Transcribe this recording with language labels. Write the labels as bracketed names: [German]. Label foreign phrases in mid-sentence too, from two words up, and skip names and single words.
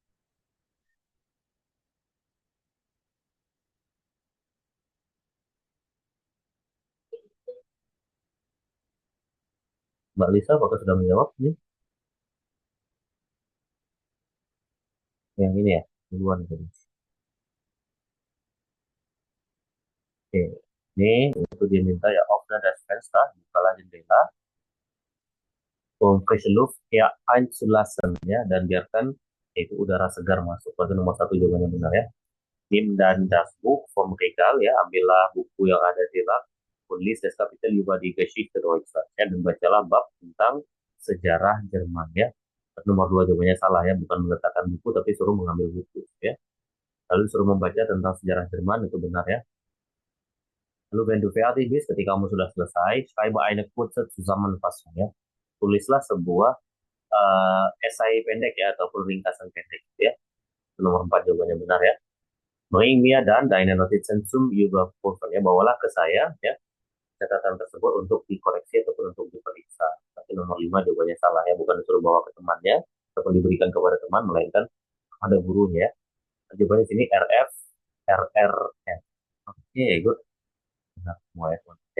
[Indonesian] Mbak Lisa, apakah sudah menjawab nih? Yang ini ya, duluan tadi. Oke, ini itu dia minta ya [German] open das Fenster, [Indonesian] bukalah jendela, [German] frische Luft [Indonesian] ya einzulassen ya, dan biarkan itu udara segar masuk. Berarti nomor satu jawabannya benar ya. [German] Nimm dan das Buch vom Regal [Indonesian] ya, ambillah buku yang ada di rak [German] und lies das Kapitel über die Geschichte Deutschland [Indonesian] ya, dan bacalah bab tentang sejarah Jerman ya. Nomor dua jawabannya salah ya, bukan meletakkan buku tapi suruh mengambil buku ya. Lalu suruh membaca tentang sejarah Jerman, itu benar ya. [German] Lalu wenn du fertig bist, [Indonesian] ketika kamu sudah selesai, [German] schreibe eine kurze Zusammenfassung ya. [Indonesian] Tulislah sebuah esai pendek ya, ataupun ringkasan pendek ya. Nomor 4 jawabannya benar ya. [German] Bring mir dan deine Notizen zum Überprüfen ya. [Indonesian] Bawalah ke saya ya catatan tersebut untuk dikoreksi ataupun untuk diperiksa. Tapi nomor 5 jawabannya salah ya, bukan disuruh bawa ke temannya ataupun diberikan kepada teman, melainkan ada gurunya ya. Jawabannya sini RF RRF. Oke, good. Benar semua ya, teman ya.